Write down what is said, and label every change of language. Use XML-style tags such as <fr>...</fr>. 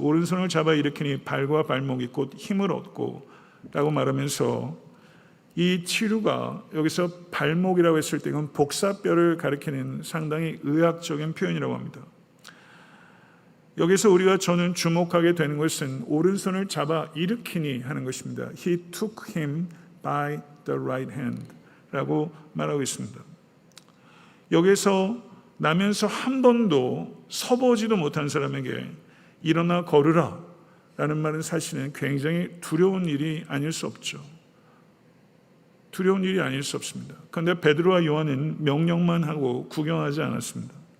<ko>오른손을 잡아 일으키니 발과 발목이 곧 힘을 얻고 라고 말하면서 이 치료가 여기서 발목이라고 했을 때 이건 복사뼈를 가리키는 상당히 의학적인 표현이라고 합니다. 여기서 우리가 저는 주목하게 되는 것은 오른손을 잡아 일으키니 하는 것입니다.</ko> <en>He took him by the right hand</en> <ko>라고 말하고 있습니다. 여기서 나면서 한 번도 서보지도 못한 사람에게 일어나 걸으라 라는 말은 사실은 굉장히 두려운 일이 아닐 수 없죠. 두려운 일이 아닐 수 없습니다. 그런데 베드로와 요한은 명령만 하고 구경하지 않았습니다.</ko>